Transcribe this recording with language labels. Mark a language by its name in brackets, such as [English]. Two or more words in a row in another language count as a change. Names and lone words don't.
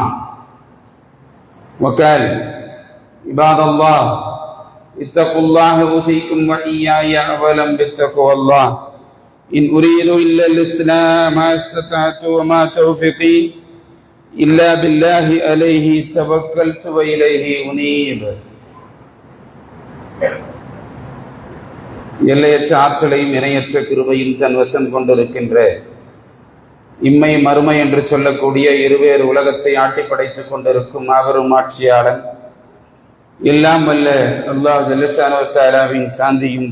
[Arabic] وقال: عباد الله اتقوا الله أوصيكم وإياي أولا بتقوى الله. إن أريد إلا الإسلام ما استطعت وما توفيقي إلا بالله عليه توكلت وإليه أنيب. [Tamil] எல்லையற்ற ஆற்றலையும் இணையற்ற கிருபையும் தன் வசம் கொண்டிருக்கின்ற இம்மை மறுமை என்று சொல்லக்கூடிய இருவேறு உலகத்தை ஆட்டி படைத்துக் கொண்டிருக்கும் மாபெரும் ஆட்சியாளன், எல்லாம் வல்ல [Arabic] الله جل شأنه تعالى [Tamil] சாந்தியும்